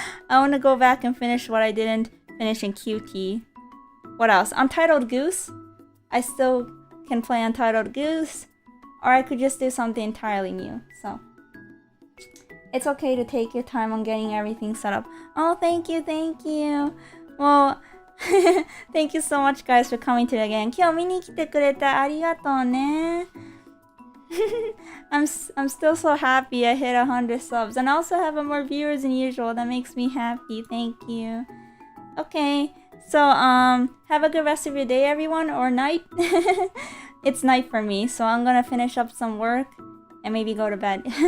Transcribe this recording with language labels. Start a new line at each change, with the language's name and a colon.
English: I want to go back and finish what I didn't finish in QT. What else? Untitled Goose. I still can play Untitled Goose. Or I could just do something entirely new. So it's okay to take your time on getting everything set up. Oh, thank you, thank you. Well, thank you so much, guys, for coming to the game.
Japanese: 今日見に来てくれてありがとうね。
English: I'm still so happy I hit 100 subs. And I also have more viewers than usual. That makes me happy. Thank you. Okay. So, have a good rest of your day, everyone, or night. It's night for me, so I'm gonna finish up some work and maybe go to bed.